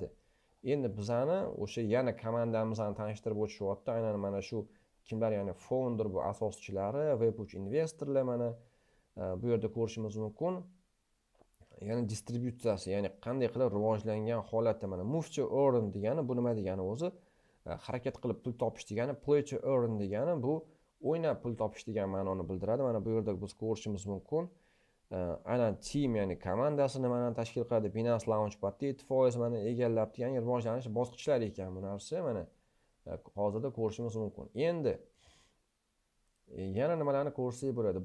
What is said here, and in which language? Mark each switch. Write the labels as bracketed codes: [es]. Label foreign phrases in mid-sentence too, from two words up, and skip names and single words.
[uz] Endi bizani o'sha yana komandamizni tanishtirib o'tishyapti. Aynan mana shu kimlar, ya'ni founder, bu asoschilari, Web3 investorlar mana bu yerda ko'rishimiz mumkin. Ya'ni distributsiyasi, ya'ni qanday qilib rivojlangan holatda, mana [en] move to earn [uz] degani bu nima degani o'zi? Harakat qilib pul topish degani, [en] play to earn [uz] degani bu o'ynab pul topish degan ma'noni bildiradi. Mana bu yerda biz ko'rishimiz mumkin. Aynan team, ya'ni komandasi nimani tashkil qiladi? Binance Launchpad'da 7% mana egallab, ya'ni rivojlanish bosqichlari ekan bu narsa. Mana hozirda ko'rishimiz mumkin. Endi yana nimalarni ko'rsak bo'ladi?